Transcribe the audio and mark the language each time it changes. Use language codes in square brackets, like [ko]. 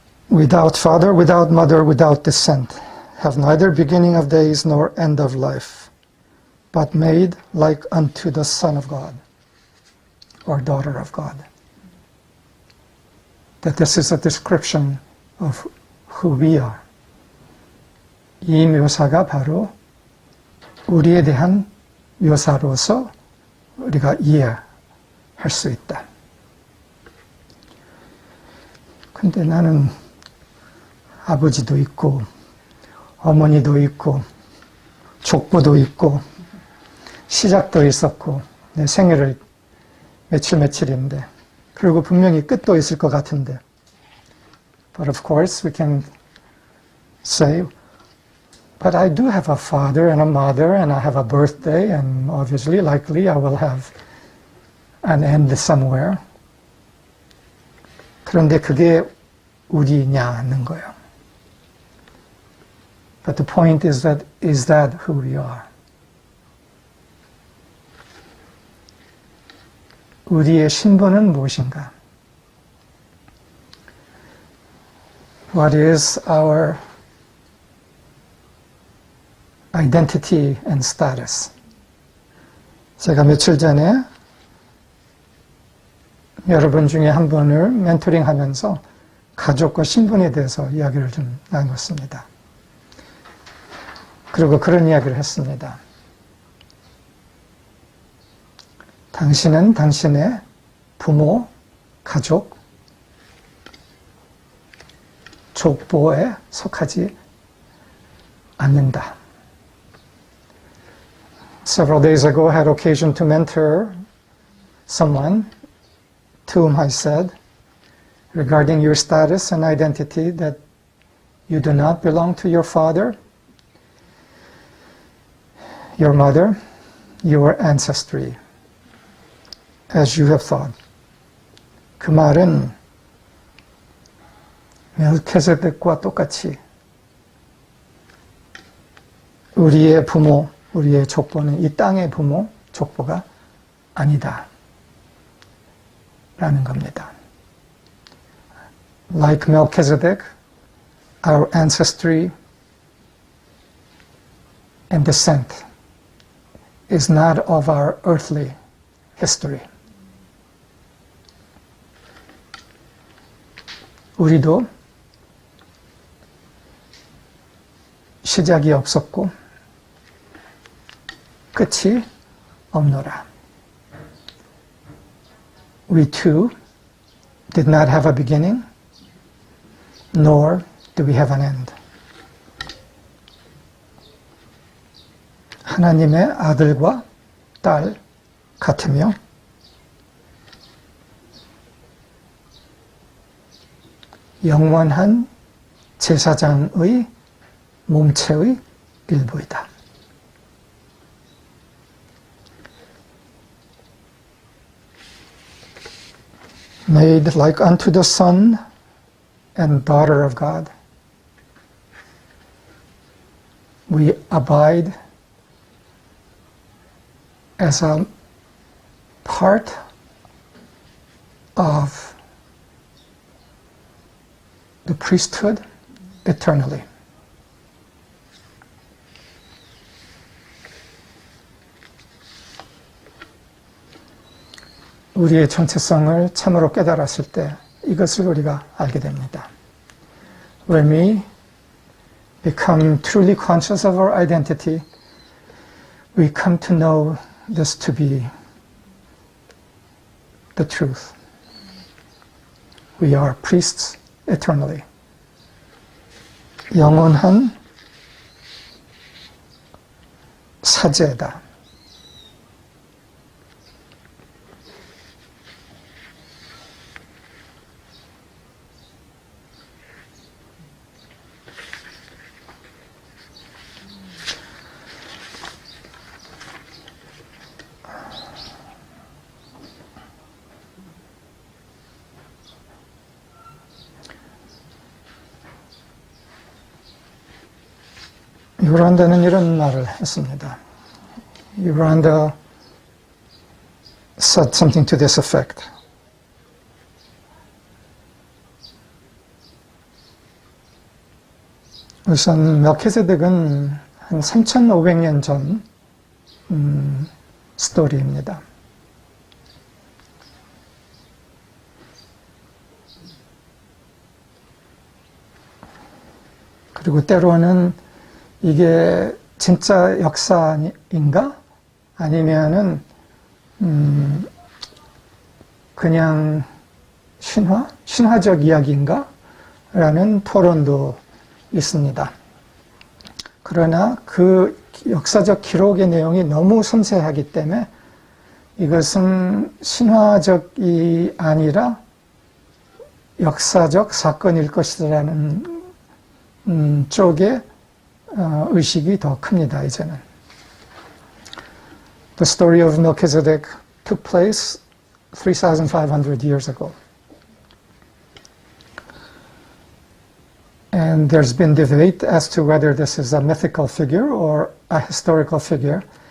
[en] Without father, without mother, without descent, have neither beginning of days nor end of life, but made like unto the Son of God, or daughter of God. That this is a description of who we are. [ko] 이 묘사가 바로 우리에 대한 묘사로서 우리가 이해할 수 있다. 근데 나는 아버지도 있고 어머니도 있고 족보도 있고 시작도 있었고 내 생일을 며칠인데 그리고 분명히 끝도 있을 것 같은데 [en] But of course we can say But I do have a father and a mother and I have a birthday and obviously likely I will have an end somewhere. [ko] 그런데 그게 우리냐는 거예요. [en] But the point is that who we are? [ko] 우리의 신분은 무엇인가? [en] What is our identity and status? [ko] 제가 며칠 전에 여러분 중에 한 분을 멘토링 하면서 가족과 신분에 대해서 이야기를 좀 나눴습니다. 그리고 그런 이야기를 했습니다. 당신은 당신의 부모, 가족, 족보에 속하지 않는다. [en] Several days ago, I had occasion to mentor someone to whom I said, regarding your status and identity, that you do not belong to your father, your mother, your ancestry, as you have thought. [ko] 그 말은 멜키세덱과 똑같이 우리의 부모, 우리의 족보는 이 땅의 부모, 족보가 아니다 라는 겁니다. [en] Like Melchizedek, our ancestry and descent is not of our earthly history. [ko] 우리도 시작이 없었고 끝이 없노라. [en] We too did not have a beginning, nor do we have an end. [ko] 하나님의 아들과 딸 같으며 영원한 제사장의 몸체의 일부이다. [en] Made like unto the Son and daughter of God, we abide as a part of the priesthood eternally. [ko] 우리의 정체성을 참으로 깨달았을 때 이것을 우리가 알게 됩니다. [en] When we become truly conscious of our identity, we come to know this to be the truth. We are priests eternally. [ko] 영원한 사제다. 요란다는 이런 말을 했습니다. [en] Yoranda said something to this effect. [ko] 우선 멜키세덱은 한 3,500년 전 스토리입니다. 그리고 때로는 이게 진짜 역사인가? 아니면은 그냥 신화적 이야기인가? 라는 토론도 있습니다. 그러나 그 역사적 기록의 내용이 너무 섬세하기 때문에 이것은 신화적이 아니라 역사적 사건일 것이라는 쪽에 의식이 더 큽니다, 이제는. [en] The story of Melchizedek took place 3,500 years ago. And there's been debate as to whether this is a mythical figure or a historical figure.